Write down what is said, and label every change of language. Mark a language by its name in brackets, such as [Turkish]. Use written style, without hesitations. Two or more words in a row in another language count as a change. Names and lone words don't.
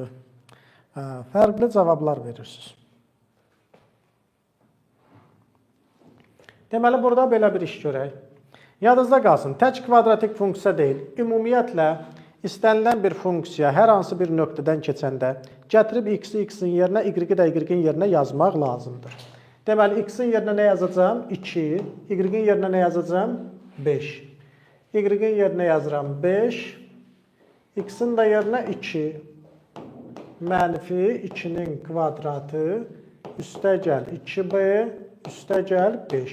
[Azerbaijani] Fərqli cavablar verirsiniz. Deməli, burada belə bir iş görək. Yadınızda qalsın, tək kvadratik funksiya deyil. Ümumiyyətlə, istənilən bir funksiya hər hansı bir nöqtədən keçəndə gətirib x-i x-in yerinə, y-i də y-in yerinə yazmaq lazımdır. Deməli, x-in yerinə nə yazacağım? 2. Y-in yerinə nə yazacağım? 5. Y-in yerinə yazıram 5. X-in də yerinə 2. Mənfi 2-nin kvadratı üstəgəl 2b üstəgəl 5.